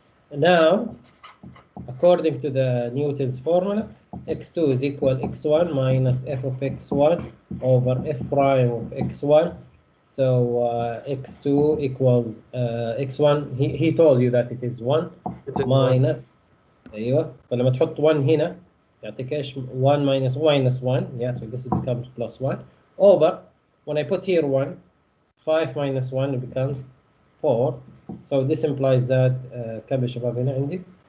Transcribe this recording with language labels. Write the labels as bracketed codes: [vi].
[en] And now, according to the Newton's formula, x2 is equal x1 minus f of x1 over f prime of x1. So x2 equals x1. He told you that it is 1 minus. [ar] ايوه. فلما تحط 1 هنا يعطيك ايش؟ 1 minus 1. [en] Yeah, so this becomes plus 1 over, when I put here 1, 5 minus 1 it becomes 4. So this implies that [ar] كم يا شباب هنا عندي؟